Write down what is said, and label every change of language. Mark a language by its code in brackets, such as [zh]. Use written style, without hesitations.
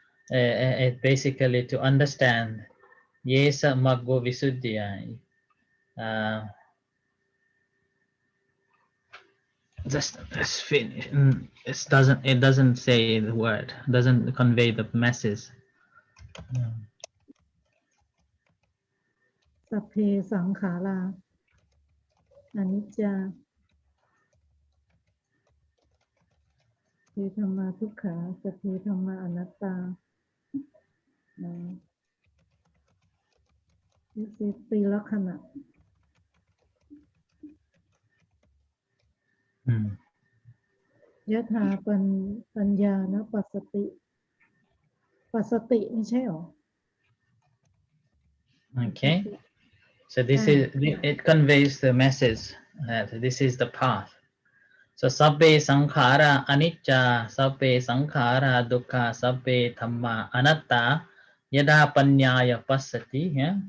[en] basically to understand Yesa Maggo Visuddhiya. Just finish. It doesn't say the word. Doesn't convey the message. [pi] สัพเพสังขาราอนิจจาคือธรรมาทุกขาสัพเพธรรมาอนัตตา [en] This is [pi] ตรีลักษณะ ยถาปัญญานะปัสสติ [th] ไม่ใช่หรอ [en] Okay, so this is it conveys the message that this is the path. So [pi] sabbe sankhara anicca, sabbe sankhara dukkha, sabbe dhamma anatta, yada panyaya passati. [en] Yeah.